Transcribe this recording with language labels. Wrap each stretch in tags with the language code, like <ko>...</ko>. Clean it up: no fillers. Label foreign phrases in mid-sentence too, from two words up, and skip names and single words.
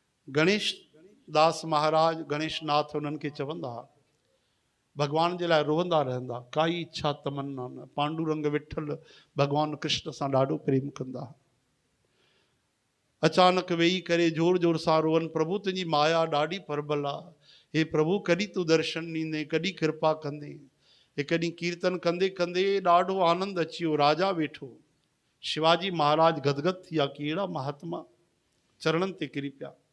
<sd>गणेश दास महाराज गणेश नाथ उन्हनि खे चवंदा भगवान जे लाइ रोवंदा रहंदा, काई इच्छा तमन्ना न। पांडुरंग विठल भगवान कृष्ण सां ॾाढो प्रेम कंदा। अचानक वेही करे जोर जोर सां रोवन, प्रभु तुंहिंजी माया ॾाढी परबल आहे, हे प्रभु कॾहिं तूं दर्शन ॾींदे, कॾहिं कृपा कंदे। हिकु ॾींहुं कीर्तन कंदे कंदे ॾाढो आनंद अची वियो। राजा वेठो, शिवाजी महाराज गदगद थी विया कि अहिड़ा महात्मा चरणनि ते किरी पिया।</sd>